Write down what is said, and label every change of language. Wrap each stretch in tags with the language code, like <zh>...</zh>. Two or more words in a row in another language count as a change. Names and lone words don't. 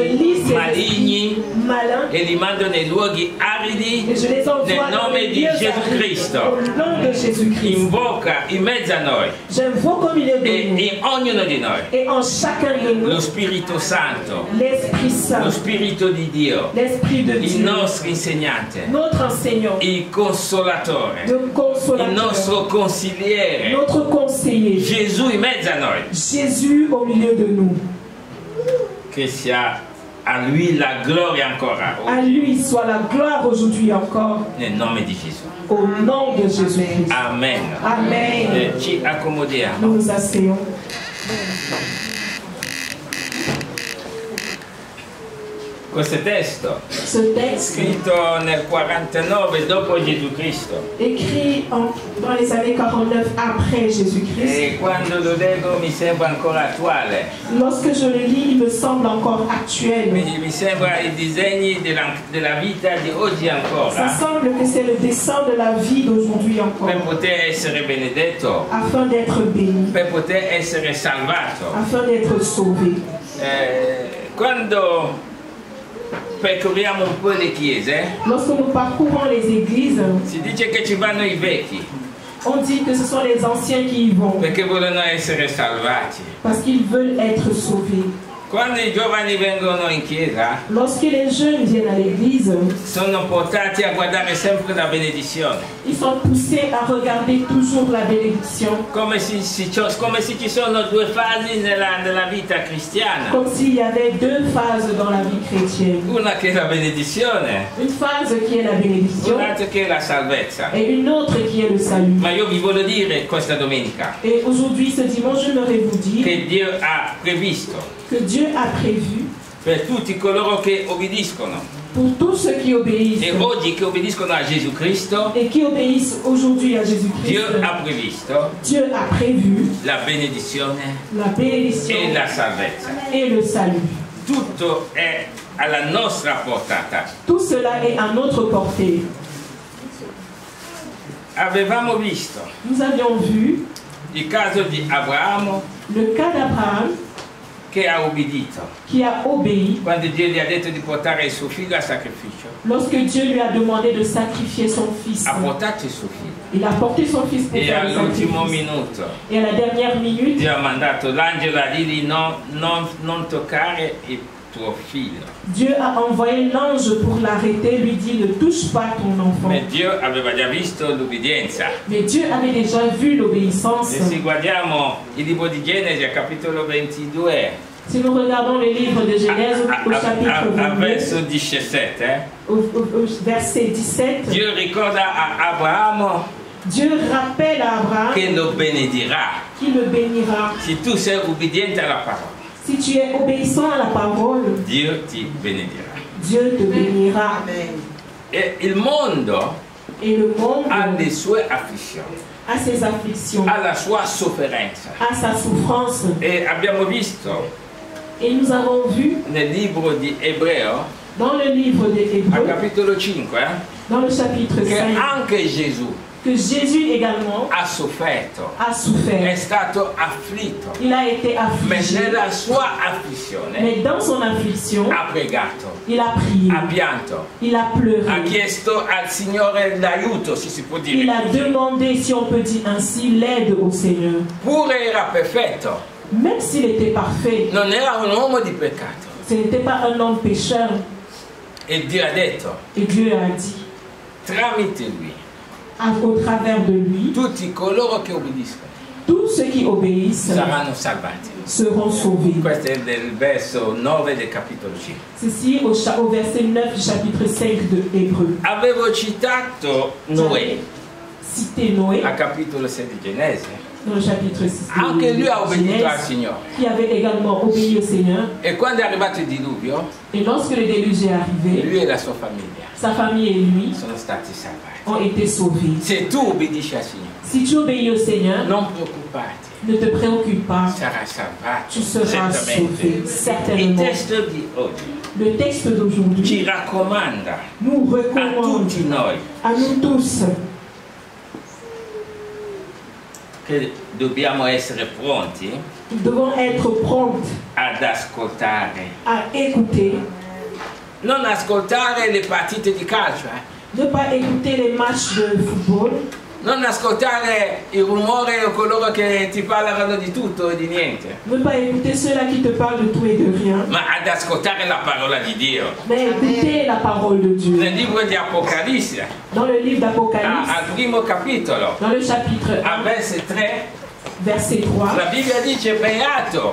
<fr>lis ces</fr> <it>maligni</it> <fr>esprits malins</fr> <it>e li mando nei luoghi aridi</it> <fr>et je les envoie</fr> <it>nel</it> <fr>dans</fr> <it>nome</it> <fr>les</fr> <it>di</it> <fr>lieux</fr> <it>Gesù</it> <fr>arides</fr> <it>Cristo.</it> <fr>au nom de Jésus-Christ.</fr> <it>Invoca in mezzo a noi</it> <fr>J'invoque au milieu de</fr> <it>e</it> <fr>nous</fr> <it>in ognuno di noi</it> <fr>et en chacun de</fr> <it>lo</it> <fr>nous</fr> <it>Spirito Santo,</it> <fr>l'Esprit</fr> <it>lo</it> <fr>Saint,</fr> <it>Spirito di Dio,</it> <fr>l'Esprit de</fr> <it>i</it> <fr>Dieu,</fr> <it>nostri insegnanti, insegnante,</it> <fr>notre enseignant,</fr> <it>il consolatore,</it> <fr>le</fr> <it>il</it> <fr>consolateur,</fr> <it>nostro consigliere,</it> <fr>notre conseiller,</fr> <it>Gesù in mezzo a noi.</it> <fr>Jésus au milieu de nous.</fr> <it>Che sia a lui la gloria ancora</it> <fr>À</fr> <it>oggi,</it> <fr>lui soit la gloire aujourd'hui encore,</fr> <it>nel nome di Gesù.</it> <fr>au nom de Jésus-Christ.</fr> <it>Amen.</it> <fr>Amen.</fr> <it>Ci accomodiamo.</it> <fr>Nous nous asseyons.</fr> <it>Questo testo,</it> <fr>Ce texte,</fr> <it>scritto nel 49 dopo Gesù Cristo,</it> <fr>écrit dans les années 49 après Jésus-Christ,</fr> <it>e quando lo leggo mi sembra ancora attuale,</it> <fr>lorsque je le lis, il me semble encore actuel.</fr> <it>mi sembra i disegni della vita di oggi</it> <fr>Ça</fr> <it>ancora,</it> <fr>semble que c'est le dessin de la vie d'aujourd'hui encore,</fr> <it>per poter essere benedetto,</it> <fr>afin d'être béni,</fr> <it>per poter essere salvato.</it> <fr>afin d'être sauvé.</fr> <it>Quando percorriamo un po' le chiese,</it> <fr>Lorsque nous parcourons les églises,</fr> <it>si dice che ci vanno i vecchi,</it> <fr>on dit que ce sont les anciens qui y vont,</fr> <it>perché vogliono essere salvati.</it> <fr>parce qu'ils veulent être sauvés.</fr> <it>Quando i giovani vengono in chiesa,</it> <fr>Lorsque les jeunes viennent à l'église,</fr> <it>sono portati a guardare sempre la benedizione,</it> <fr>ils sont poussés à regarder toujours la bénédiction,</fr> <it>come se ci sono due fasi nella vita cristiana.</it> <fr>comme s'il y avait deux phases dans la vie chrétienne.</fr> <it>Una che è la benedizione,</it> <fr>Une phase qui est la bénédiction</fr> <it>un'altra che è la salvezza.</it> <fr>et une autre qui est le salut.</fr> <it>Ma io vi voglio dire questa domenica</it> <fr>Et aujourd'hui, ce dimanche, j'aimerais vous dire</fr> <it>che Dio ha previsto</it> <fr>que Dieu a prévu</fr> <it>per tutti coloro che obbediscono</it> <fr>pour tous ceux qui obéissent</fr> <it>e oggi che obbediscono a Gesù Cristo,</it> <fr>et qui obéissent aujourd'hui à</fr> <it>Dio</it> <fr>Jésus-Christ.</fr> <it>ha previsto</it> <fr>Dieu a prévu</fr> <it>la benedizione</it> <fr>la bénédiction</fr> <it>e la salvezza.</it> <fr>et le salut.</fr> <it>Tutto è alla nostra portata.</it> <fr>Tout cela est à notre portée.</fr> <it>Avevamo visto</it> <fr>Nous avions vu</fr> <it>il caso di Abramo</it> <fr>le cas d'Abraham</fr> <it>che ha obbedito</it> <fr>qui a obéi</fr> <it>quando Dio gli ha detto di portare il suo figlio a sacrificio.</it> <fr>lorsque Dieu lui a demandé de sacrifier son fils.</fr> <it>Ha portato il suo figlio</it> <fr>Il a porté son fils pour</fr> <it>e</it> <fr>faire le</fr> <it>all'ultimo</it> <fr>sacrifice.</fr> <it>minuto</it> <fr>Et à la dernière minute,</fr> <it>Dio ha mandato l'angelo a dirgli non toccare il tuo figlio.</it> <fr>Dieu a envoyé l'ange pour l'arrêter, lui dit ne touche pas ton enfant.</fr> <it>Ma Dio aveva già visto l'obbedienza.</it> <fr>Mais Dieu avait déjà vu l'obéissance.</fr> <it>E se guardiamo il libro di Genesi al capitolo 22,</it> <fr>Si nous regardons le livre de Genèse au chapitre</fr> <it>a</it> <fr>22,</fr> <it>verso 17,</it> <fr>au verset 17,</fr> <it>Dio ricorda a Abramo</it> <fr>Dieu rappelle à Abraham</fr> <it>che lo benedirà</it> <fr>qu'il le bénira.</fr> <it>se tu sei ubbidiente alla parola.</it> <fr>Si tu es obéissant à la parole,</fr> <it>Dio ti benedirà.</it> <fr>Dieu te bénira.</fr> <it>E il mondo</it> <fr>Et le monde</fr> <it>ha le sue afflizioni,</it> <fr>a ses afflictions,</fr> <it>ha la sua sofferenza.</it> <fr>a sa souffrance.</fr> <it>E abbiamo visto</it> <fr>Et nous avons vu</fr> <it>nel libro di Ebreo,</it> <fr>dans le livre des</fr> <it>al</it> <fr>Hébreux,</fr> <it>capitolo 5,</it> <fr>dans le chapitre</fr> <it>che</it> <fr>5,</fr> <it>anche Gesù</it> <fr>que Jésus également</fr> <it>ha sofferto,</it> <fr>a</fr> <it>è</it> <fr>souffert.</fr> <it>stato afflitto,</it> <fr>Il a été</fr> <it>ma</it> <fr>affligé.</fr> <it>nella sua afflizione</it> <fr>Mais dans son affliction,</fr> <it>ha pregato,</it> <fr>il a prié,</fr> <it>ha pianto,</it> <fr>il a</fr> <it>ha</it> <fr>pleuré.</fr> <it>chiesto al Signore l'aiuto, se si può dire</it> <fr>Il a</fr> <it>così.</it> <fr>demandé, si on peut dire ainsi, l'aide au Seigneur.</fr> <it>Pure era perfetto,</it> <fr>Même s'il était parfait,</fr> <it>non era un uomo di peccato.</it> <fr>ce n'était pas un homme pécheur.</fr> <it>E Dio ha detto,</it> <fr>Et Dieu a dit,</fr> <it>tramite lui,</it> <fr>au travers de lui,</fr> <it>tutti coloro che obbediscono</it> <fr>tous ceux qui obéissent</fr> <it>saranno salvati.</it> <fr>seront sauvés.</fr> <it>Questo è del verso 9 del capitolo 5.</it> <fr>Ceci au verset 9 du chapitre 5 de Hébreux.</fr> <it>Avevo citato Noè</it> <fr>Cité Noé</fr> <it>al capitolo 6 di Genesi.</it> <fr>dans le chapitre 6</fr> <it>Anche lui ha</it> <fr>de</fr> <it>obbedito al</it> <fr>Genèse,</fr> <it>Signore.</it> <fr>qui avait également obéi au Seigneur.</fr> <it>E quando è arrivato il diluvio,</it> <fr>Et lorsque le déluge est arrivé,</fr> <it>lui e la sua famiglia</it> <fr>sa famille et lui</fr> <it>sono stati salvati.</it> <fr>ont été sauvés.</fr> <it>Se tu obbedisci al Signore,</it> <fr>Si tu obéis au Seigneur,</fr> <it>non preoccuparti,</it> <fr>ne te préoccupe pas,</fr> <it>sarai salvato.</it> <fr>tu seras sauvé,</fr> <it>Il</it> <fr>certainement.</fr> <it>testo di oggi</it> <fr>Le texte d'aujourd'hui</fr> <it>ci raccomanda</it> <fr>nous</fr> <it>a</it> <fr>recommande</fr> <it>tutti noi</it> <fr>à nous tous</fr> <it>che dobbiamo essere pronti</it> <fr>nous devons être prompts</fr> <it>ad ascoltare.</it> <fr>à écouter,</fr> <it>Non ascoltare le partite di calcio,</it> <fr>ne pas écouter les matchs de football,</fr> <it>Non ascoltare il rumore o coloro che ti parlano di tutto e di niente,</it> <fr>Ne pas écouter ceux-là qui te parlent de tout et de rien,</fr> <it>ma ad ascoltare la parola di Dio.</it> <fr>mais écouter la parole de Dieu.</fr> <it>Nel libro di Apocalisse,</it> <fr>Dans le livre d'Apocalypse,</fr> <it>al primo capitolo,</it> <fr>dans le chapitre</fr> <it>a</it> <fr>1, verset 3, verset 3,</fr> <it>la Bibbia dice beato</it>